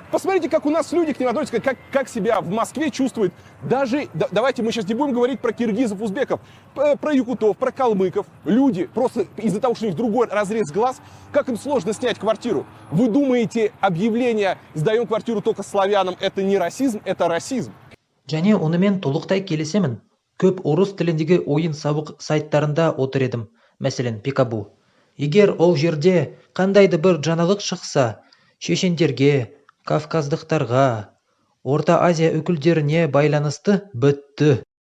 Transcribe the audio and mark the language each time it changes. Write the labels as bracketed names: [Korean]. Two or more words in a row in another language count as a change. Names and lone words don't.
[Russian] Посмотрите, как у нас люди к ним относятся, как себя в Москве чувствуют, даже, давайте мы сейчас не будем говорить про киргизов, узбеков, про якутов, про калмыков, люди просто из-за того, что у них другой разрез глаз, как им сложно снять квартиру. Вы думаете, объявление «сдаем квартиру только славянам» это не расизм, это расизм? [Kazakh] Және онымен толықтай келесемін. Көп орыс тіліндегі ойын-сауық сайттарында отыр едім, мәселен Пикабу. Егер ол жерде қандайды бір жаңалық шықса, шешендерге, кавказдықтарға, Орта Азия өкілдеріне байланысты бітті.